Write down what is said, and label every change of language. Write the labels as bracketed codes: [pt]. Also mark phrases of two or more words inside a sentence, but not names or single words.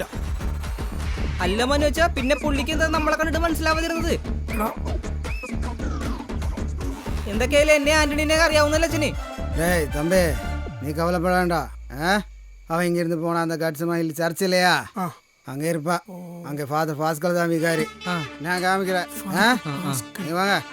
[ml] അല്ല മനോജ, പിന്നെ പുള്ളിക്ക് എന്താ നമ്മളെ കണ്ടിട്ട് മനസ്സിലാവാതിരുന്നത്? എന്തൊക്കെയായാലും എന്നെ ആന്റണിനെ അറിയാവുന്നല്ലോ അച്ഛന്. [ta] டேய் தம்பி, நீ கவலைப்பட வேண்டாம். அவன் இங்கிருந்து போனா அந்த கட்சுமாயில் சர்ச் இல்லையா, அங்க இருப்பா. அங்க ஃபாதர் பாஸ்கல் தான் விகாரி. நான் காமிக்கிறேன். நீ வாங்க.